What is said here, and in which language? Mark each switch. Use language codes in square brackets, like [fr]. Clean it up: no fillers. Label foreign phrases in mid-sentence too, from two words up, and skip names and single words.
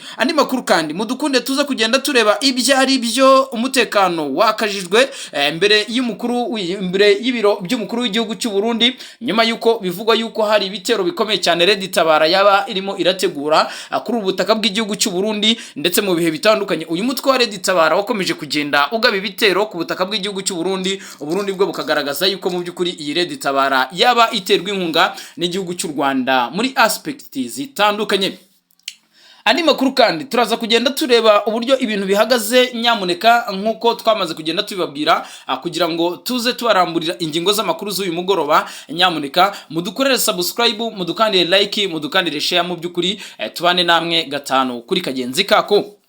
[rw] Andi makuru kandi mudukunde tuza kugenda tureba ibyari byo umutekano wakajijwe mbere y'ibiro by'umukuru w'igihugu cy'u Burundi, nyuma yuko bivugwa yuko hari ibitero bikomeye cyane Red Tabara yaba irimo irategura kuri ubutaka bw'igihugu cy'u Burundi, ndetse mu bihe bitandukanye uyu mutwe wa Red Tabara wakomeje kugenda ugaba ibitero ku butaka bw'igihugu cy'u Burundi, Uburundi bwo bukagaragaza yuko mu by'ukuri iyi Red Tabara yaba iterwa inkunga n'igihugu cy'u Rwanda muri aspect zitandukanye. Andi makuru kandi turaza kugenda tureba uburyo ibintu bihagaze nyamuneka nkuko twamaze kugenda tubibabwira, kugira ngo tuze tubaramburira ingingo z'amakuru z'uyu mugoroba. Nyamuneka mudukorere subscribe, mudukandire like, mudukandire share, mu by'ukuri tubane namwe gatanu kuri kagenzi kako.